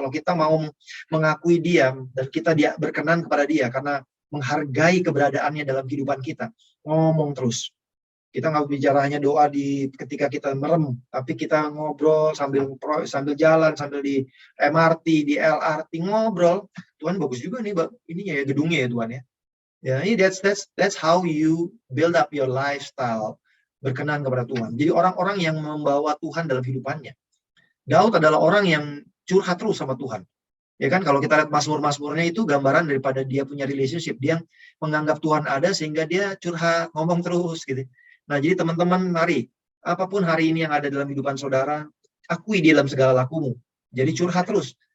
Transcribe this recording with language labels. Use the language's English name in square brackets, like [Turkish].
[Indonesian] Kalau kita mau mengakui dia dan kita berkenan kepada dia karena menghargai keberadaannya dalam kehidupan kita, ngomong terus. Kita nggak bicara hanya doa ketika kita merem, tapi kita ngobrol sambil jalan, sambil di MRT, di LRT ngobrol. Tuhan bagus juga nih, ini ya gedungnya ya Tuhan ya. [English] Ya, that's how you build up your lifestyle. [Indonesian] Berkenan kepada Tuhan. Jadi orang-orang yang membawa Tuhan dalam kehidupannya. Daud adalah orang yang curhat terus sama Tuhan. Ya kan, kalau kita lihat Mazmur-Mazmurnya itu gambaran daripada dia punya relationship. Dia menganggap Tuhan ada sehingga dia curhat, ngomong terus gitu. Nah, jadi teman-teman, mari, apapun hari ini yang ada dalam kehidupan saudara, akui dia dalam segala lakumu. Jadi curhat terus.